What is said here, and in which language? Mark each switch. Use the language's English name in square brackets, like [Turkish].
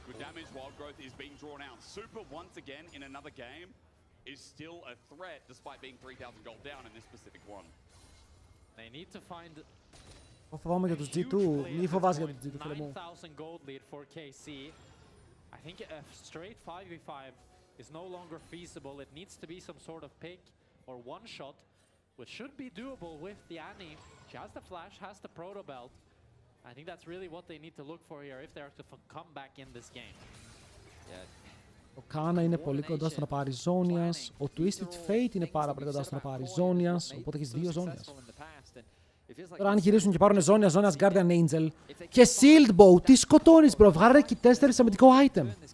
[English] Damage wild growth is being drawn out. Super once again in another game is still a threat despite being 3,000 gold down in this specific one. They need to find [Greek] φοβάμαι για τους G2, μη φοβάσαι για τους G2, φίλε μου. [English] 9,000 gold lead for KC. I think a straight 5v5 is no longer feasible. It needs to be some sort of pick or one shot, which should be doable with the Annie. She has the flash, has the proto belt. I think that's really what they need to look for here if they are to come back in this game. [Greek] Ο Κάνα είναι πολύ κοντά στο να πάρει ζώνιας. Ο Twisted Fate είναι πάρα πολύ κοντά στο να πάρει ζώνιας. Οπότε έχεις δύο ζώνιας. Τώρα αν γυρίσουν και πάρουν ζώνιας Guardian Angel και Shield Bow, τι σκοτώνεις bro, βγάλε και 4 αμυντικό item.